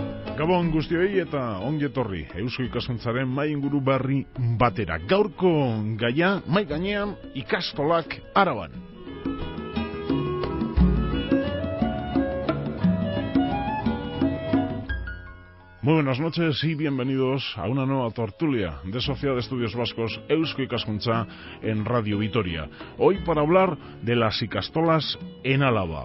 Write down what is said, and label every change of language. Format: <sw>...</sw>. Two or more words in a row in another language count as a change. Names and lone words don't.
<eu>Gabon guztioi eta ongi etorri Eusko Ikaskuntzaren mai inguru berri batera. Gaurko gaia mai gainean ikastolak Araban.</eu> <es>Muy buenas noches y bienvenidos a una nueva tertulia de Sociedad de Estudios Vascos Eusko Ikaskuntza en Radio Vitoria. Hoy para hablar de las ikastolas en Álava.</es>